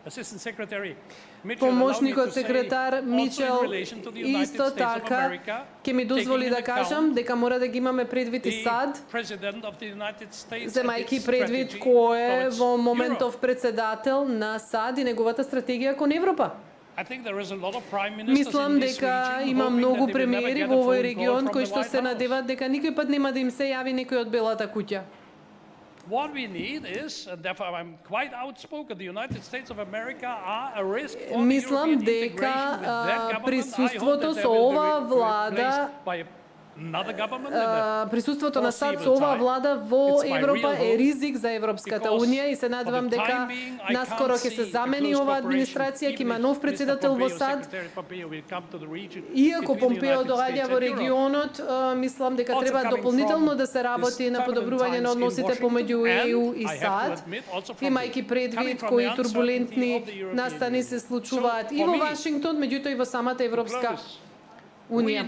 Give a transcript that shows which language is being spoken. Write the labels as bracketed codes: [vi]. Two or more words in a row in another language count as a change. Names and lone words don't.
[mk] Помошникот секретар Мичел исто така ќе ми дозволи да кажам дека мора да ги имаме предвид и САД, земајќи предвид кој е во моментов председател на САД и неговата стратегија кон Европа. Мислам дека има многу премиери во овој регион кои што се надеват дека никој пат нема да им се јави некој од Белата куќа. [en] What we need is, and therefore I'm quite outspoken, the United States of America are a risk for the [mk] Мислам [en] European [mk] дека [en] integration with their government. [mk] присуството со оваа влада присуството на САД со оваа влада во Европа е ризик за Европската Унија и се надевам дека наскоро ќе се замени оваа администрација, ќе има нов председател во САД. Иако Помпео доаѓа во регионот, мислам дека треба дополнително да се работи на подобрување на односите помеѓу ЕУ и САД, имајќи предвид кои турбулентни настани се случуваат и во Вашингтон, меѓутоа и во самата Европска Унија.